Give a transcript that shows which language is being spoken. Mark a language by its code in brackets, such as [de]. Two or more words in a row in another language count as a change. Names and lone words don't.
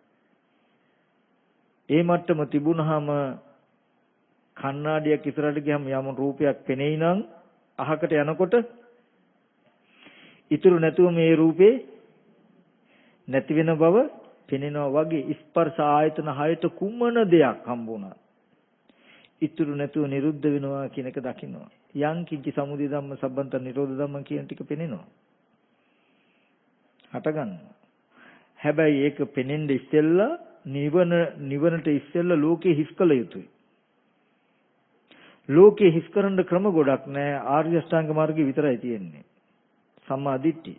[si] ඒ මට්ටම තිබුණාම කණ්ණාඩියක් ඉස්සරහට ගියම යම් රූපයක් පෙනෙයි නම් අහකට යනකොට ඉතුරු නැතුව මේ රූපේ නැති වෙන බව පෙනෙනවා වගේ ස්පර්ශ ආයතන 6ට කුමන දෙයක් හම්බුණා ඉතුරු නැතුව නිරුද්ධ වෙනවා කියන එක දකින්නවා. [pi] යං කිංචි සමුදය ධම්ම සම්බන්ත නිරෝධ ධම්ම කියන ටික පෙනෙනවා. [si] හට ගන්නවා. හැබැයි ඒක පෙනෙන්න ඉස්සෙල්ලා නිවනට ඉස්සෙල්ලා ලෝකේ හිස් කළ යුතුයි. ලෝකේ හිස් කරන්න ක්‍රම ගොඩක් නෑ. ආර්ය අෂ්ටාංග මාර්ගය විතරයි තියෙන්නේ. [pi] සම්මා දිට්ඨි.